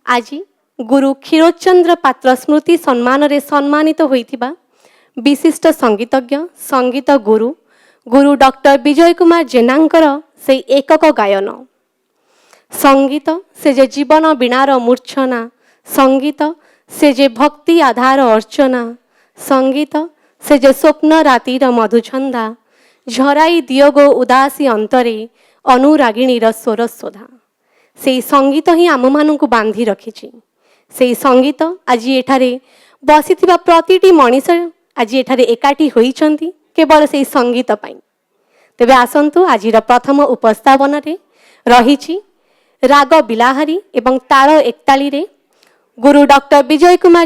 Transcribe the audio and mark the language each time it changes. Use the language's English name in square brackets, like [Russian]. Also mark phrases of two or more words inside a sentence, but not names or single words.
[Odia] ଆଜି ଗୁରୁ କ୍ଷୀରୋଚନ୍ଦ୍ର ପାତ୍ର ସ୍ମୃତି ସମ୍ମାନ ରେ ସମ୍ମାନିତ ହୋଇଥିବା ବିଶିଷ୍ଟ ସଙ୍ଗୀତଜ୍ଞ ସଙ୍ଗୀତ ଗୁରୁ ଗୁରୁ ଡକ୍ଟର ବିଜୟ କୁମାର ଜେନାଙ୍କର ସେ ଏକକ ଗାୟନ ସଙ୍ଗୀତ ସେ ଯେ ଜୀବନ ବୀଣାର ମୂର୍ଛନା ସଙ୍ଗୀତ ସେ ଯେ ଭକ୍ତି ଆଧାର ଅର୍ଚ୍ଚନା ସଙ୍ଗୀତ ସେ ଯେ ସ୍ୱପ୍ନ ରାତିର ମଧୁଛନ୍ଦା ଝରାଇ ଦିୟୋଗୋ ଉଦାସୀ ଅନ୍ତରେ ଅନୁରାଗିଣୀର ସ୍ୱରସ୍ୱଧା ସେ ସଙ୍ଗୀତ ହି ଆମ ମାନୁ ବାନ୍ଧି ରଖିଛି ସେ ସଙ୍ଗୀତ ଆଜ ଏଠାରେ ବସିଥିବା ପ୍ରତିଟି ମନୀଷ ଆଜ ଏଠାରେ ଏକାଠି ହୋଇଛନ୍ତି କେବଳ ସେ ସଙ୍ଗୀତ ପାଇଁ। ତେବେ ଆସନ୍ତୁ ଆଜିର ପ୍ରଥମ ଉପସ୍ଥାପନ ରେ ରହିଛି ରାଗ ବିଲାହାରୀ ଏବଂ ତାଳ ଏକତାଳୀ ରେ ଗୁରୁ ଡକ୍ଟର ବିଜୟ କୁମାର